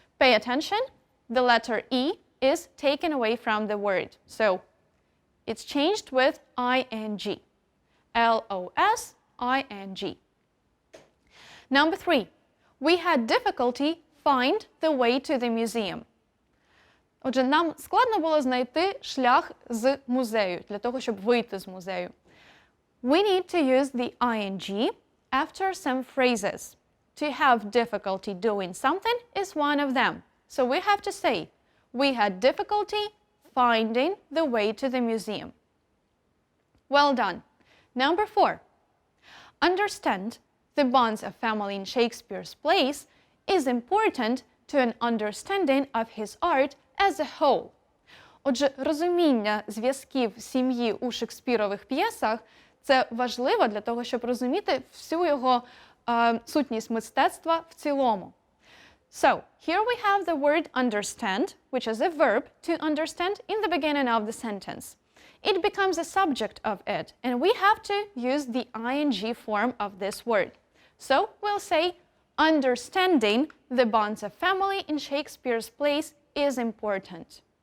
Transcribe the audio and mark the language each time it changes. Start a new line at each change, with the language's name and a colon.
English: Pay attention, the letter E is taken away from the word. So it's changed with ing. L-O-S-I-N-G. Number 3. We had difficulty find the way to the museum.
Ukrainian: Отже, нам складно було знайти шлях з музею, для того, щоб вийти з музею.
English: We need to use the ing after some phrases. To have difficulty doing something is one of them. So we have to say, we had difficulty finding the way to the museum. Well done. Number 4. Understand the bonds of family in Shakespeare's plays is important to an understanding of his art as a whole.
Ukrainian: Отже, розуміння зв'язків сім'ї у Шекспірових п'єсах – це важливо для того, щоб розуміти всю його сутність мистецтва в цілому.
English: So, here we have the word understand, which is a verb to understand in the beginning of the sentence. It becomes a subject of it, and we have to use the ing form of this word. So, we'll say, understanding the bonds of family in Shakespeare's plays is important.